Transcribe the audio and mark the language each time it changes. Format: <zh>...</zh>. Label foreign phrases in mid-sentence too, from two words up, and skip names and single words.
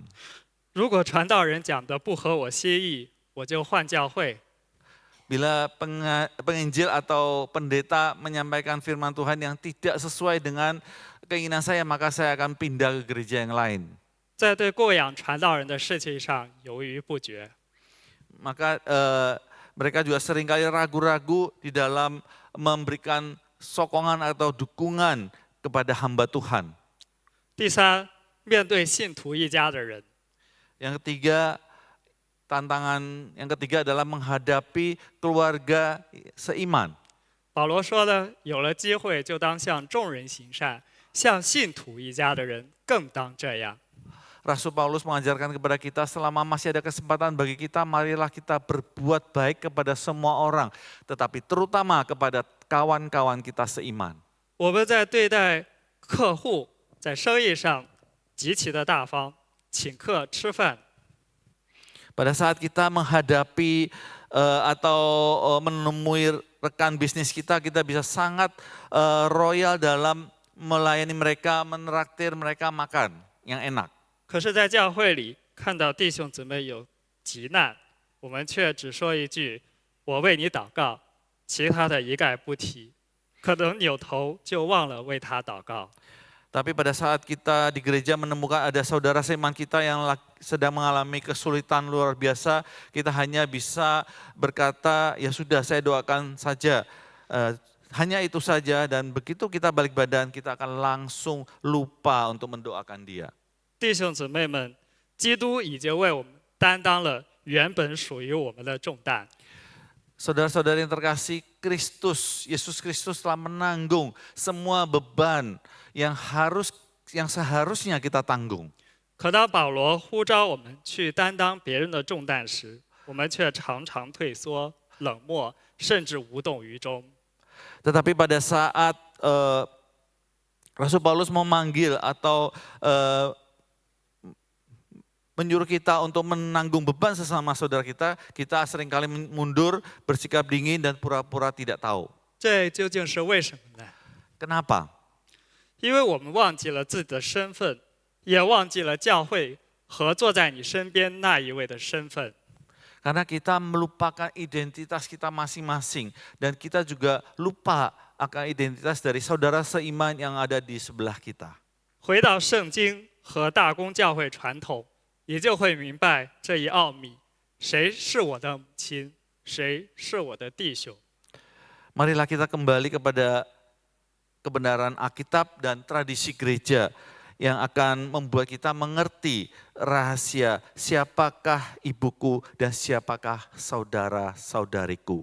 <zh>如果传道人讲的不合我心意，我就换教会。</zh> <id>Bila penginjil atau pendeta menyampaikan firman Tuhan yang tidak sesuai dengan keinginan saya, maka saya akan pindah ke gereja yang lain.</id> <zh>在对供养传道人的事情上犹豫不决。</zh> <id>Maka mereka juga seringkali ragu-ragu di dalam memberikan sokongan atau dukungan kepada hamba Tuhan.</id> <zh>第三，面对信徒一家的人，</zh> <id>Yang ketiga, tantangan yang ketiga adalah menghadapi keluarga seiman.</id> <zh>保罗说了，有了机会就当向众人行善，向信徒一家的人更当这样。</zh> <id>Rasul Paulus mengajarkan kepada kita, selama masih ada kesempatan bagi kita, marilah kita berbuat baik kepada semua orang, tetapi terutama kepada kawan-kawan kita seiman.</id> <zh>我们在对待客户，在生意上极其的大方，请客吃饭，</zh> <id>Pada saat kita menghadapi atau menemui rekan bisnis kita, kita bisa sangat royal dalam melayani mereka, menraktir mereka makan yang enak.</id> <zh>可是，在教会里看到弟兄姊妹有急难，我们却只说一句“我为你祷告”，其他的一概不提，可能扭头就忘了为他祷告。</zh> <id>Tapi pada saat kita di gereja menemukan ada saudara seiman kita yang sedang mengalami kesulitan luar biasa, kita hanya bisa berkata, ya sudah saya doakan saja. Hanya itu saja, dan begitu kita balik badan, kita akan langsung lupa untuk mendoakan dia.</id> <zh>弟兄姊妹们，基督已经为我们担当了原本属于我们的重担。</zh> <id>Saudara-saudari yang terkasih, Yesus Kristus telah menanggung semua beban yang seharusnya kita tanggung.</id> <zh>可当保罗呼召我们去担当别人的重担时，我们却常常退缩、冷漠，甚至无动于衷。</zh> <id>Tetapi pada saat Rasul Paulus memanggil atau menyuruh kita untuk menanggung beban sesama saudara kita, kita seringkali mundur, bersikap dingin dan pura-pura tidak tahu.</id> <zh>这究竟是为什么呢？</zh> <id>Kenapa?</id> <zh>因为我们忘记了自己的身份，也忘记了教会和坐在你身边那一位的身份。</zh> <id>Karena kita melupakan identitas kita masing-masing dan kita juga lupa akan identitas dari saudara seiman yang ada di sebelah kita.</id> <zh>回到圣经和大公教会传统，也就会明白这一奥秘：谁是我的母亲，谁是我的弟兄。</zh> <id>Marilah kita kembali kepada kebenaran Alkitab dan tradisi gereja yang akan membuat kita mengerti rahasia siapakah ibuku dan siapakah saudara-saudariku.</id>